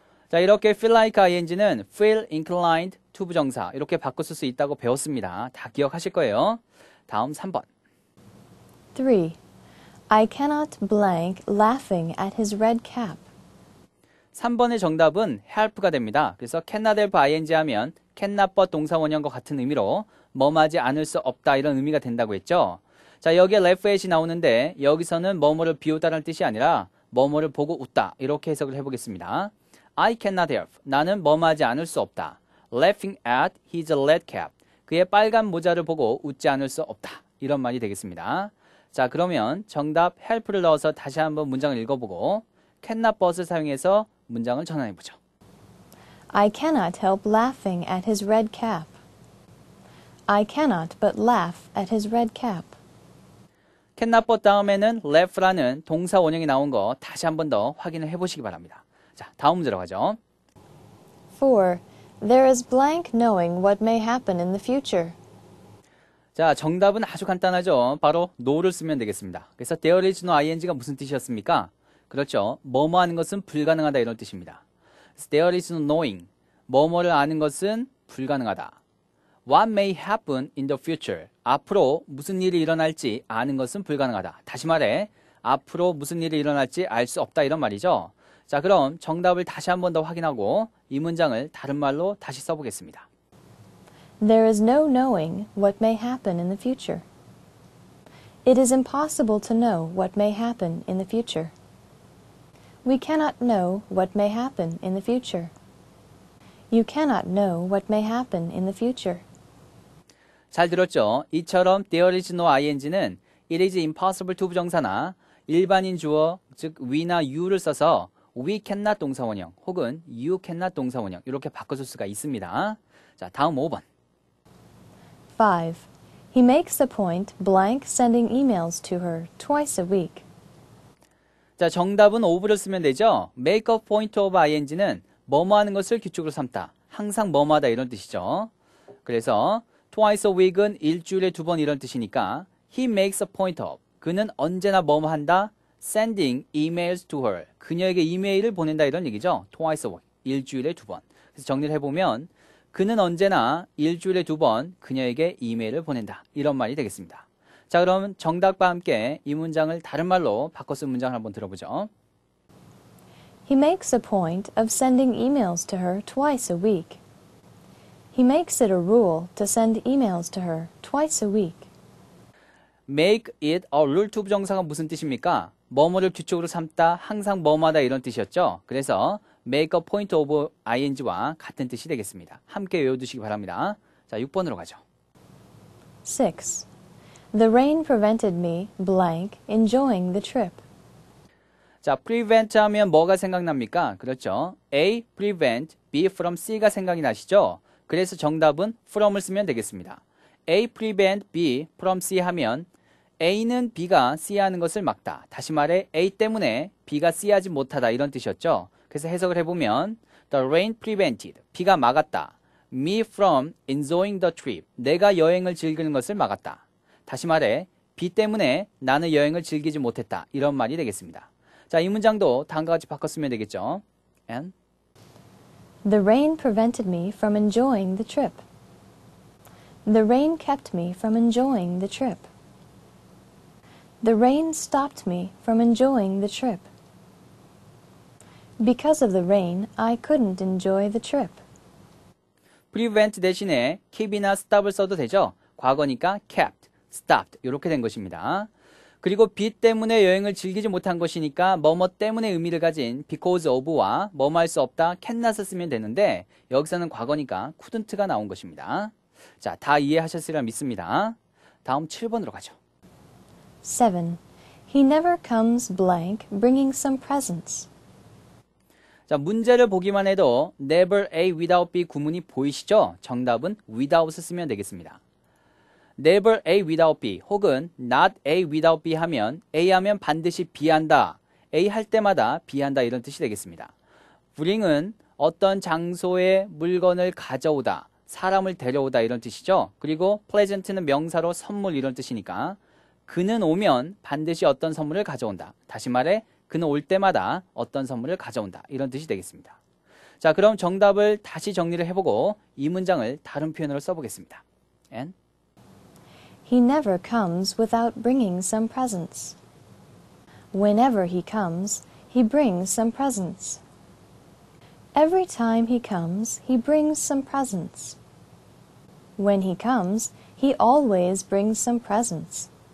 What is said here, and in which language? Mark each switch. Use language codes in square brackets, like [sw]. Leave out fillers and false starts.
[ko] 자, 이렇게 [en] feel like ing [ko] 는 [en] feel inclined to [ko] 부정사 이렇게 바꿔 쓸 수 있다고 배웠습니다. 다 기억하실 거예요. 다음 3번. 3. [en] I cannot blank laughing at his red cap. [ko] 3번의 정답은 help가 됩니다. 그래서 [en] cannot help ing [ko] 하면 [en] cannot but [ko] 동사 원형과 같은 의미로 뭐뭐하지 않을 수 없다 이런 의미가 된다고 했죠. 자, 여기에 laugh at이 나오는데 여기서는 뭐뭐를 비웃다라는 뜻이 아니라 뭐뭐를 보고 웃다 이렇게 해석을 해보겠습니다. [en] I cannot help, [ko] 나는 뭐뭐하지 않을 수 없다. [en] laughing at his red cap, [ko] 그의 빨간 모자를 보고 웃지 않을 수 없다 이런 말이 되겠습니다. 자, 그러면 정답 help를 넣어서 다시 한번 문장을 읽어보고 cannot but을 사용해서 문장을 전환해보죠. [en] I cannot help laughing at his red cap. I cannot but laugh at his red cap. [ko] cannot but 다음에는 laugh라는 동사 원형이 나온 거 다시 한번 더 확인을 해보시기 바랍니다. 자, 다음 문제로 가죠. 4. There is blank knowing what may happen in the future. 자, 정답은 아주 간단하죠. 바로 no를 쓰면 되겠습니다. 그래서 [en] there is no ing [ko] 가 무슨 뜻이었습니까? 그렇죠. 뭐뭐 하는 것은 불가능하다 이런 뜻입니다. [en] There is no knowing, [ko] 뭐뭐를 아는 것은 불가능하다. [en] What may happen in the future, [ko] 앞으로 무슨 일이 일어날지 아는 것은 불가능하다. 다시 말해, 앞으로 무슨 일이 일어날지 알 수 없다 이런 말이죠. 자, 그럼 정답을 다시 한 번 더 확인하고 이 문장을 다른 말로 다시 써보겠습니다. [en] There is no knowing what may happen in the future. It is impossible to know what may happen in the future. We cannot know what may happen in the future. You cannot know what may happen in the future. [ko] 잘 들었죠? 이처럼 [en] there is no ing [ko] 는 [en] it is impossible to [ko] 부정사나 일반인 주어, 즉 we나 you를 써서 [en] we cannot [ko] 동사원형 혹은 [en] you cannot [ko] 동사원형 이렇게 바꿔줄 수가 있습니다. 자, 다음 5번. 5. [en] He makes a point blank sending emails to her twice a week. [ko] 자, 정답은 of를 쓰면 되죠. [en] make a point of ing [ko] 는 뭐뭐 하는 것을 규칙으로 삼다. 항상 뭐뭐 하다 이런 뜻이죠. 그래서 [en] twice a week [ko] 은 일주일에 2번 이런 뜻이니까 [en] he makes a point of, [ko] 그는 언제나 뭐뭐 한다. [en] sending emails to her, [ko] 그녀에게 이메일을 보낸다 이런 얘기죠. [en] twice a week, [ko] 일주일에 2번. 그래서 정리를 해보면 그는 언제나 일주일에 2번 그녀에게 이메일을 보낸다. 이런 말이 되겠습니다. 자, 그럼 정답과 함께 이 문장을 다른 말로 바꿔 쓴 문장을 한번 들어보죠. [en] He makes a point of sending emails to her twice a week. He makes it a rule to send emails to her twice a week. Make it a rule to [ko] 부정사가 무슨 뜻입니까? 뭐뭐를 규칙으로 삼다, 항상 뭐뭐하다 이런 뜻이었죠. 그래서 [en] make a point of ing [ko] 와 같은 뜻이 되겠습니다. 함께 외워두시기 바랍니다. 자, 6번으로 가죠. [en] 6. The rain prevented me blank enjoying the trip. [ko] 자, prevent 하면 뭐가 생각납니까? 그렇죠. [en] A, prevent, B from C가 [ko] 생각이 나시죠? 그래서 정답은 from을 쓰면 되겠습니다. [en] A, prevent, B from C [ko] 하면 A는 B가 C 하는 것을 막다. 다시 말해 A 때문에 B가 C 하지 못하다 이런 뜻이었죠. 그래서 해석을 해보면 [en] The rain prevented, [ko] B가 막았다. [en] Me from enjoying the trip, [ko] 내가 여행을 즐기는 것을 막았다. 다시 말해 B 때문에 나는 여행을 즐기지 못했다. 이런 말이 되겠습니다. 자, 이 문장도 다음과 같이 바꿔 쓰면 되겠죠. [en] And The rain prevented me from enjoying the trip. The rain kept me from enjoying the trip. The rain stopped me from enjoying the trip. Because of the rain, I couldn't enjoy the trip. [ko] prevent 대신에 keep이나 stop을 써도 되죠. 과거니까 kept, stopped 이렇게 된 것입니다. 그리고 B 때문에 여행을 즐기지 못한 것이니까 뭐뭐 때문에 의미를 가진 [en] because of [ko] 와 뭐뭐 할 수 없다 cannot을 쓰면 되는데 여기서는 과거니까 couldn't가 나온 것입니다. 자, 다 이해하셨으리라 믿습니다. 다음 7번으로 가죠. 7. [en] He never comes blank bringing some presents. [ko] 자, 문제를 보기만 해도 [en] never A without B [ko] 구문이 보이시죠? 정답은 without을 쓰면 되겠습니다. [en] never A without B [ko] 혹은 [en] not A without B [ko] 하면 A 하면 반드시 B 한다. A 할 때마다 B 한다 이런 뜻이 되겠습니다. bring은 어떤 장소에 물건을 가져오다, 사람을 데려오다 이런 뜻이죠. 그리고 pleasant는 명사로 선물 이런 뜻이니까 그는 오면 반드시 어떤 선물을 가져온다. 다시 말해 그는 올 때마다 어떤 선물을 가져온다. 이런 뜻이 되겠습니다. 자, 그럼 정답을 다시 정리를 해보고 이 문장을 다른 표현으로 써보겠습니다. [en] And He never comes without bringing some presents. Whenever he comes, he brings some presents. Every time he comes, he brings some presents. When he comes, he always brings some presents.